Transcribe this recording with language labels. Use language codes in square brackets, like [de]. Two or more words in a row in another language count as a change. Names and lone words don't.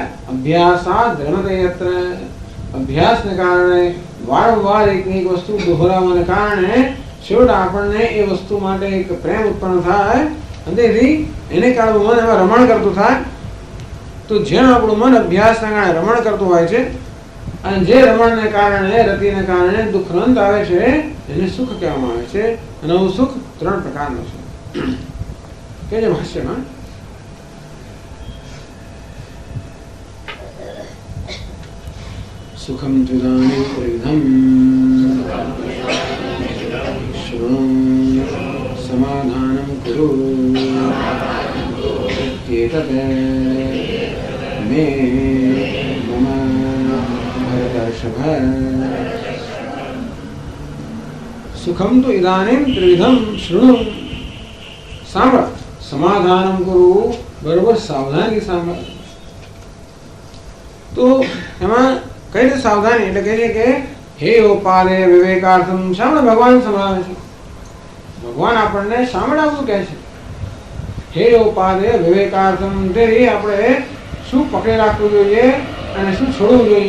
[sa] અભ્યાસાદ રમતે યત્ર, [gu] અભ્યાસને કારણે વારંવાર એકની એક વસ્તુ દોહરાવવાને કારણે છેવટે આપણને એ વસ્તુ માટે એક પ્રેમ ઉત્પન્ન થાય અને તેથી એને કારણે મન એમાં રમણ કરતું થાય। તો જેમ આપણું મન અભ્યાસના કારણે રમણ કરતું હોય છે અને જે રમણને કારણે રતિને કારણે દુઃખનો અંત આવે છે એને સુખ કહેવામાં આવે છે। અને આવું સુખ ત્રણ પ્રકારનું છે કે જે ભાષ્યમાં [sa] सुखम त्विदानीं त्रिविधं शृणु समाधानं कुरु एतत् मे मम भरतर्षभ। सुखम तो इदानीं त्रिविधं शृणु, सांभळ, समाधानं कुरु, [gu] બરોબર સાવધાની સાંભળ। तो एમાં કઈ રીતે સાવધાની એટલે કહે છે કે હે [sa] ઉપાદે વિવેકાર્થમ। [gu] શા માટે ભગવાન સંભળાવે છે? ભગવાન આપણને શા માટે આવું કહે છે? [sa] હે ઉપાદે વિવેકાર્થમ, [gu] તેથી આપણે શું પકડી રાખવું જોઈએ અને શું છોડવું જોઈએ?